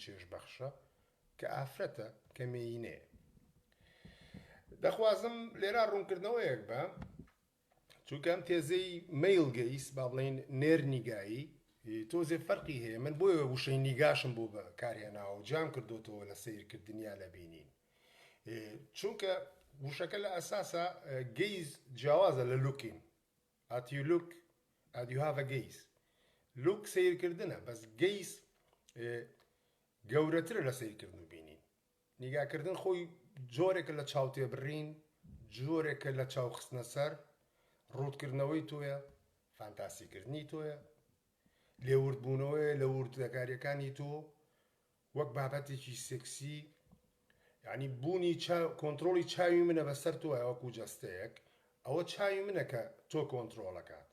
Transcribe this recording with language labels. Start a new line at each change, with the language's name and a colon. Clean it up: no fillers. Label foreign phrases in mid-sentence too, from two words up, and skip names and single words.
Central Kurdish: چێژ بەخشە کە ئافرەتە کە مێینەیە دەخوازم لێرا ڕوونکردنەوەیەک بە چونکەم تێزەی میل گەیس با بڵێن نێرنیگایی تۆزێ فەرقی هەیە من بۆیە وشەی نیگاشم بۆ بە کارهێناوە و جام کردوتەوە لە سیرکردنیا لە بینین چونکە وشەکە لە ئەساسە گەیز جیاوازە لە لوکین
English: at you have a gaze
Central Kurdish: لوک سیرکردنە بەس گەیز گەورەترە لە سیرکردن و بینین نیگاکردن خۆی جۆرێکە لە چاوتێ بڕین، جۆرێکە لە چاو خستنە سەر، ڕوودکردنەوەی تۆیە، فانتاسیکردنی تۆیە، لێوردبوونەوەی لە وردەکاریەکانی تۆ وەک بابەتێکی سێکسی، یعنی بوونی کۆنتترۆلی چاوی منە بەسەر تۆە وەکو جەستەیەک، ئەوە چاوی منە کە تۆ کۆنتترۆلەکات.